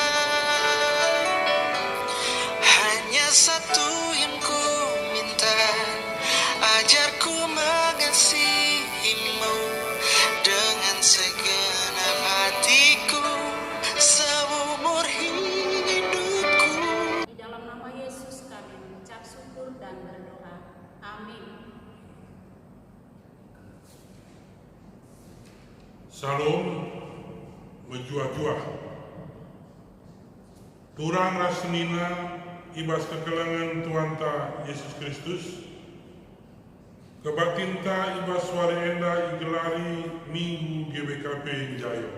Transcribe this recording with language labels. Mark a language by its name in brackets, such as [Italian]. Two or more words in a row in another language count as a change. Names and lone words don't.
[Indonesian] Hanya satu yang ku minta, ajarku mengasihi-Mu dengan segenap hatiku seumur hidupku. Di dalam nama Yesus kami mengucap syukur dan berdoa. Amin. [Batak Karo] Salam menjuah-juah. Turang rasmina ibas kekelangan Tuanta Yesus Kristus, kebatinta ibas suara enda igelari Minggu GBKP Jayo.